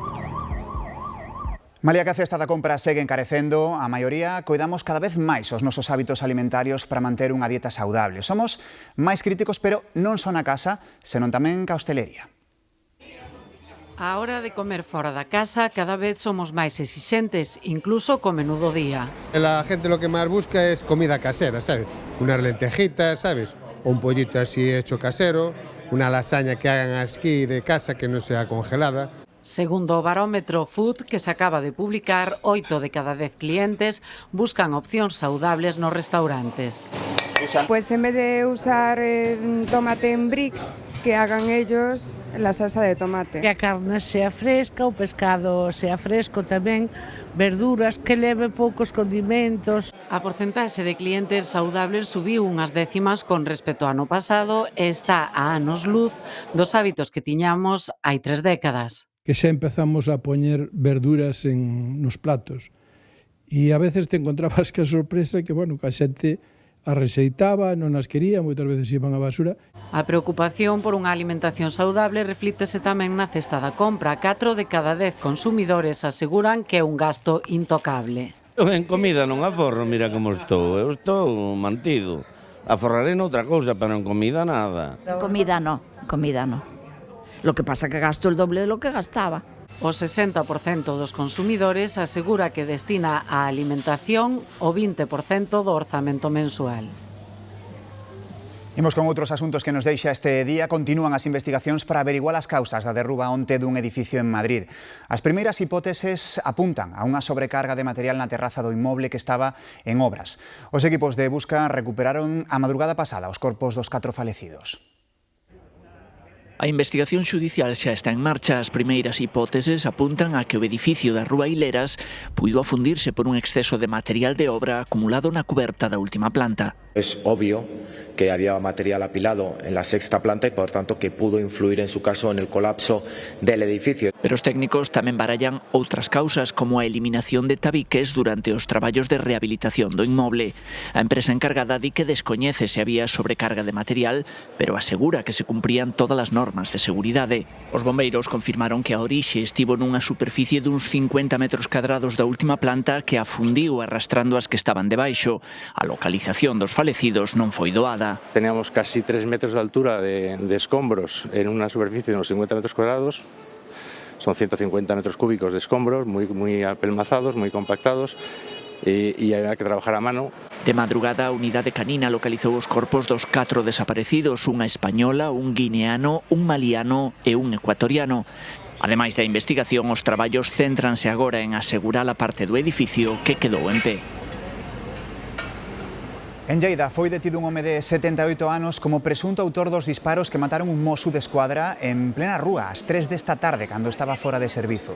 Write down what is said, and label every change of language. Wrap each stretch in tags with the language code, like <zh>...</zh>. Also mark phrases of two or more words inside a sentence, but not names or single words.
<gl>Malia que a cesta da compra segue encarecendo, a maioría coidamos cada vez máis os nosos hábitos alimentarios para manter unha dieta saudable. Somos máis críticos, pero non só na casa, senón tamén ca hostelería. A hora de comer fora da casa cada vez somos máis exixentes, incluso co menú do día.</gl> <es>La gente lo que máis busca es comida casera, ¿sabes? Unas lentejitas, ¿sabes? O un pollito así hecho casero, una lasaña que hagan aquí de casa que non sea congelada.</es> <gl>Segundo o barómetro Food que se acaba de publicar, 8 de cada 10 clientes buscan opcións saudables nos restaurantes.</gl> <es>Pues en vez de usar tomate en brick, que hagan ellos la salsa de tomate. Que a carne sea fresca,</es> <gl>o pescado sea fresco tamén, verduras, que leve poucos condimentos. A porcentaxe de clientes saudables subiu unhas décimas con respecto ao ano pasado e está a anos luz dos hábitos que tiñamos hai 3 décadas. Que xa empezamos a poñer verduras nos platos. E</gl> <es>a veces te encontrabas</es> <gl>que a sorpresa que, bueno, que a xente as rexeitaba, non as quería, moitas veces iban a basura. A preocupación por unha alimentación saudable reflítese tamén na cesta da compra. 4 de cada 10 consumidores aseguran que é un gasto intocable. En comida non aforro, mira como estou. Eu estou mantido. Aforraré noutra cousa, pero en comida nada.</gl> <es>Comida no. Lo que pasa que gasto el doble de lo que gastaba.</es> <gl>O 60% dos consumidores asegura que destina á alimentación o 20% do orzamento mensual. Imos con outros asuntos que nos deixa este día. Continúan as investigacións para averiguar as causas da derruba onte dun edificio en Madrid. As primeiras hipóteses apuntan a unha sobrecarga de material na terraza do inmoble que estaba en obras. Os equipos de busca recuperaron a madrugada pasada os corpos dos 4 falecidos. A investigación xudicial xa está en marcha. As primeiras hipóteses apuntan a que o edificio da Rúa Hileras puido afundirse por un exceso de material de obra acumulado na cuberta da última planta.</gl> <es>Es obvio que había material apilado en la sexta planta y por tanto que pudo influir en su caso en el colapso del edificio.</es> <gl>Pero os técnicos tamén barallan outras causas como a eliminación de tabiques durante os traballos de rehabilitación do inmoble. A empresa encargada di que descoñece se había sobrecarga de material, pero asegura que se cumprían todas as normas de seguridade. Os bombeiros confirmaron que a orixe estivo nunha superficie duns 50 metros cadrados da última planta que afundiu arrastrando as que estaban debaixo. A localización dos falecidos non foi doada.</gl> <es>Teníamos casi 3 metros de altura de escombros en una superficie de unos 50 metros cuadrados. Son 150 metros cúbicos de escombros, muy apelmazados, muy compactados. E había que trabajar a mano.</es> <gl>De madrugada, a unidade canina localizou os corpos dos 4 desaparecidos, unha española, un guineano, un maliano e un ecuatoriano. Ademais da investigación, os traballos céntranse agora en asegurar a parte do edificio que quedou en pé. En Lleida foi detido un home de 78 anos como presunto autor dos disparos que mataron un mozo de escuadra en plena rúa ás 3 desta tarde cando estaba fora de servizo.</gl>